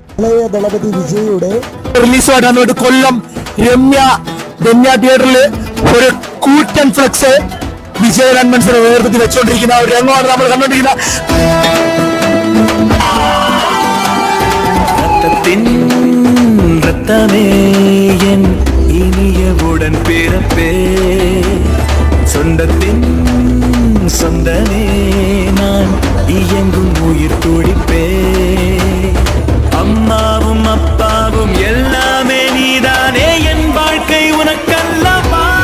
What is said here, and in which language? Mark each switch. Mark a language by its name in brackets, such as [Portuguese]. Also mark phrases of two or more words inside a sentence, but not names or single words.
[Malayalam] ഇളയ ദളപതി വിജയുടെ റിലീസ് കൊല്ലം രമ്യ തിയേറ്ററിൽ ഒരു കൂറ്റൻ ഫ്ലക്സ് വിജയ ഗവൺമെന്റ്സിന്റെ നേതൃത്വത്തിൽ വെച്ചുകൊണ്ടിരിക്കുന്ന ഒരു രംഗമാണ് നമ്മൾ കണ്ടുകൊണ്ടിരിക്കുന്നത്. [Tamil] இனியவுடன் பிறப்பே சொந்தத்தின் சொந்தமே நான் இயங்கும் உயிர் துடிப்பே அம்மாவும் அப்பாவும் எல்லாமே நீதானே என் வாழ்க்கை உனக்கல்லவா